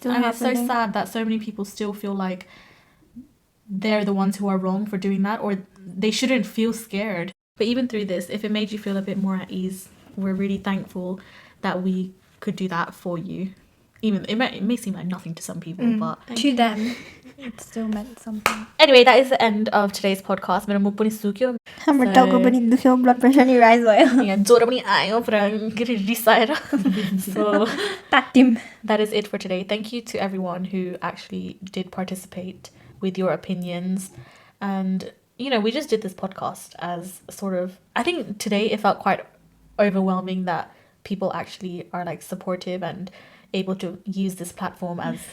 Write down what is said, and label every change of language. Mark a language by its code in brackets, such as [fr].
[en] It's so sad that so many people still feel like they're the ones who are wrong for doing that, or they shouldn't feel scared. But even through this, if it made you feel a bit more at ease, we're really thankful that we could do that for you. Even it may seem like nothing to some people, but to them it still meant something. Anyway, that is the end of today's podcast. [ne] मेरो मुख पनि सुक्यो, हाम्रो टाउको पनि दुख्यो, blood pressure नि rise भयो, यहाँ ज्वरो पनि आयो पुरा रिसाएर. [en] So that is it for today. Thank you to everyone who actually did participate with your opinions. And you know, we just did this podcast as sort of, I think today it felt quite overwhelming that people actually are like supportive and able to use this platform as